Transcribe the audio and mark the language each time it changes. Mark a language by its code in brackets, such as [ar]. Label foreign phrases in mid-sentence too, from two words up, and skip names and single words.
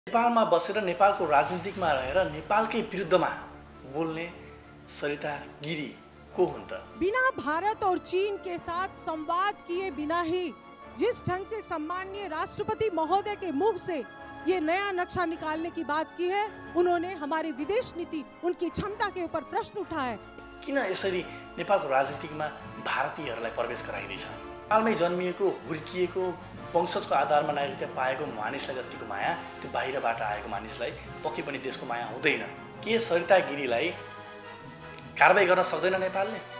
[ne] नेपालमा बसेर नेपालको राजनीतिकमा रहेर नेपालकै विरुद्धमा बोल्ने सरिता गिरी को हुन् त? [hi] बिना भारत और चीन के साथ संवाद किए बिना ही जिस ढंग से सम्माननीय राष्ट्रपति महोदय के मुख से ये नया नक्शा निकालने की बात की है, उन्होंने हमारी विदेश नीति, उनकी क्षमता के ऊपर प्रश्न उठाए। [ne] किन यसरी नेपालको राजनीतिकमा भारतीयहरूलाई प्रवेश गराइँदैछ? नेपालमै जन्मिएको, हुर्किएको, वंशजको आधारमा नागरिकता पाएको मानिसलाई जतिको माया त्यो बाहिरबाट आएको मानिसलाई पक्कै पनि देशको माया हुँदैन। के सरिता गिरीलाई कारबाही गर्न सक्दैन नेपालले?